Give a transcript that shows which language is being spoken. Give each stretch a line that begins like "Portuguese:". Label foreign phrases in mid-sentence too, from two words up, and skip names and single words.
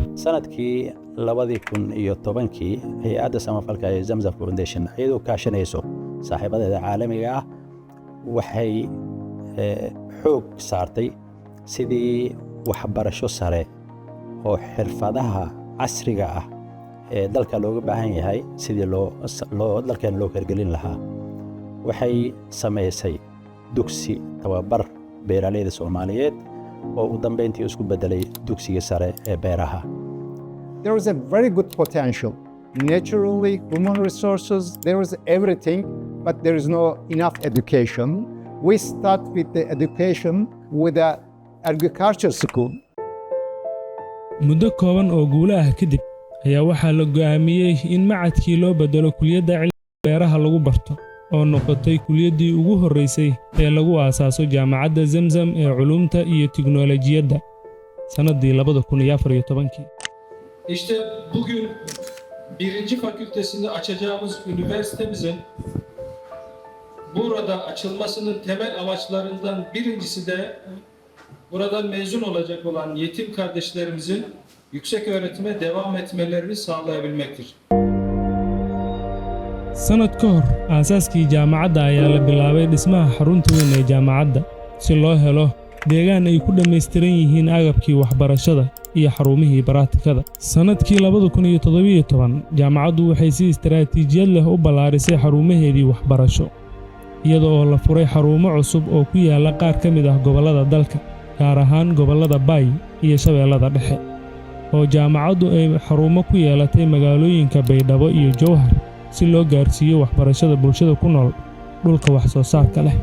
Somali: sanadkii 2010 hay'adda samafalka ee Zamzam Foundation iyadoo kaashanayso saaxiibadeeda caalamiga ah waxay xoog saartay sidii waxbarasho sare oo xirfadaha casriga ah ee dalka looga baahan yahay sidii dalkan loo hirgelin lahaa. waxay sameysay dugsi tababar beeraleyda Soomaaliyeed oo u dambeyntii isku bedelay dugsiga sare ee beeraha.
English: There is a very good potential. Naturally, human resources, there is everything, but there is no enough education. We start with the education with the agriculture school.
Somali: muddo kooban oo guulo ah kadib ayaa waxaa la go'aamiyey in machadkii loo bedelo kuliyadda cilmiga beeraha lagu barto oo noqotay kuliyaddii ugu horreysay ee lagu aasaaso jaamacadda Zamzam ee culuumta iyo tiknoolajiyadda sanadii 2014.
Turkish: İşte bugün 1. fakültesini açacağımız üniversitemizin burada açılmasının temel amaçlarından birincisi de buradan mezun olacak olan yetim kardeşlerimizin yüksek öğretime devam etmelerini sağlayabilmektir.
Somali: sanad ka hor aasaaskii jaamacadda ayaa la bilaabay dhismaha xarunta weyn ee jaamacadda si loo helo deegaan ay ku dhammaystiran yihiin agabkii waxbarashada iyo xarumihii baraatikada. sanadkii 2017 jaamacaddu waxay si istiraatiijiyad leh u ballaarisay xarumaheedii waxbarasho, iyada oo la furay xarumo cusub oo ku yaala qaar ka mid ah gobollada dalka, gaar ahaan gobollada Bay iyo Shabeellada Dhexe, oo jaamacaddu ay xarumo ku yeelatay magaalooyinka Baydhabo iyo Jowhar si loo gaarsiiyo waxbarashada bulshada ku nool dhulka wax soo saarka leh.